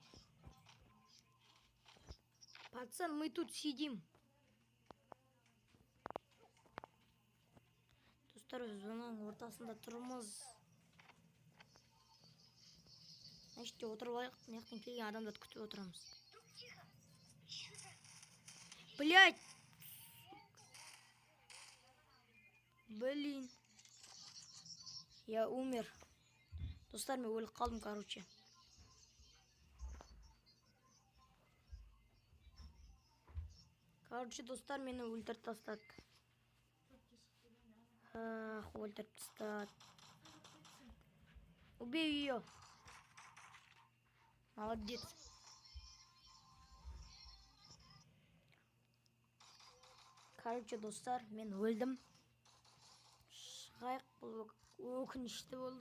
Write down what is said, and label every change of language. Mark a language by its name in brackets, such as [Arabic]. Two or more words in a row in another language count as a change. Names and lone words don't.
[Russian] Пацан, мы тут сидим. [Kazakh] Достар, зонаның ортасында тұрмыз. Значит, отырып алайық. Мына жақтан келген адамдарды күтіп отырамыз. [Russian] Блять! Блин. Я умер. [Kazakh] Достар, мен өліп қалдым, [Russian] короче. Короче, [Kazakh] достар, мені өлтіріп тастады. Өлтіріп тастады. [Russian] Убей ее. Молодец. [Kazakh] Короче, достар, мен өлдім. Шығайық, бұл өкінішті болды.